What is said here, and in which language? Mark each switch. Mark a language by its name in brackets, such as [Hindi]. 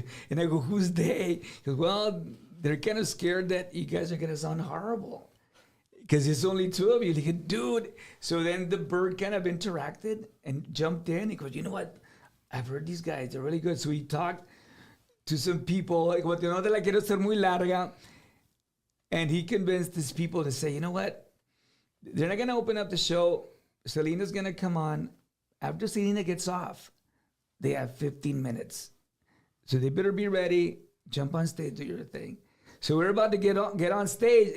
[English] And I go, who's they? He goes, well, they're kind of scared that you guys are going to sound horrible because it's only two of you. He goes, dude. So then the Bird kind of interacted and jumped in. He goes, you know what? I've heard these guys. They're really good. So he talked to some people. [Spanish] Like, no te la quiero ser muy larga. [English] And he convinced his people to say, you know what? They're not going to open up the show. Selena's going to come on. After Selena gets off, they have 15 minutes. So they better be ready. Jump on stage, do your thing. So we're about to get on stage.